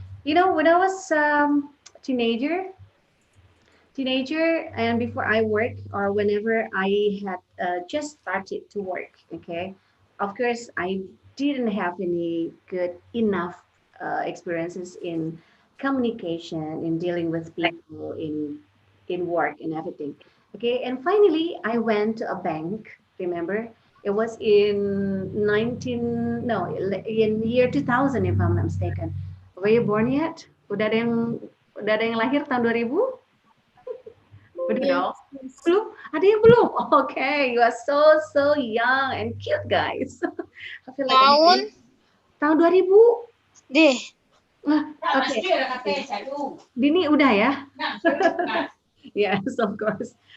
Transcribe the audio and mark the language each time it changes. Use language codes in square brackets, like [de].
[en] You know, when I was teenager, and before I work or whenever I had just started to work, okay, of course I didn't have any good enough experiences in communication, in dealing with people, in work and everything. Okay, and finally I went to a bank. Remember, it was in 19 no in year 2000 if I'm not mistaken. Were you born yet? [id] Udah ada yang lahir tahun 2000? Udah dong. Belum? Ada yang belum? [en] Okay, you are so young and cute guys. I feel like [id] Tahun? Tahun 2000? Deh. [en] Okay. [id] Dini udah ya? [en] Yes, of course.